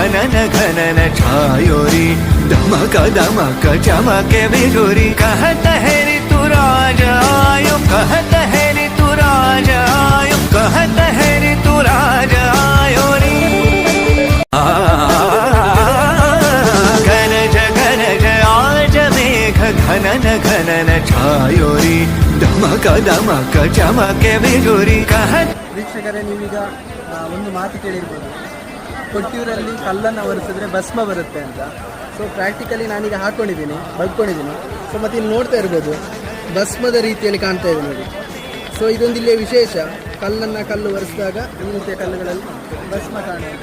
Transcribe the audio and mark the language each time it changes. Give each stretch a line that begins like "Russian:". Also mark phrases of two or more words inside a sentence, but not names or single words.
Hindi: घनन घनन छायोरी दमक दमक चमके बिजुरी कहत है ऋतु राज आयो कहत है ऋतु राज आयो कहत है ऋतु राज आयो री गनज गनज आज मेघ घनन घनन छायोरी दमक दमक चमके बिजुरी कहत.
Kannada: ವೀಕ್ಷಕರೇ, ನೀವೀಗ ಒಂದು ಮಾತು ಕೇಳಿರ್ಬೋದು, ಕೊಟ್ಟಿಯೂರಲ್ಲಿ ಕಲ್ಲನ್ನು ಒರೆಸಿದ್ರೆ ಭಸ್ಮ ಬರುತ್ತೆ ಅಂತ.
English: so practically
Kannada: ನಾನೀಗ ಹಾಕ್ಕೊಂಡಿದ್ದೀನಿ, ಬಗ್ಕೊಂಡಿದ್ದೀನಿ. ಸೊ ಮತ್ತು ಇಲ್ಲಿ ನೋಡ್ತಾ ಇರ್ಬೋದು, ಭಸ್ಮದ ರೀತಿಯಲ್ಲಿ ಕಾಣ್ತಾ ಇದೆ ನೋಡಿ. ಸೊ ಇದೊಂದು ಇಲ್ಲಿಯ ವಿಶೇಷ, ಕಲ್ಲು ಒರೆಸಿದಾಗ ಈ ರೀತಿಯ ಕಲ್ಲುಗಳಲ್ಲಿ ಭಸ್ಮ ಕಾಣುತ್ತೆ.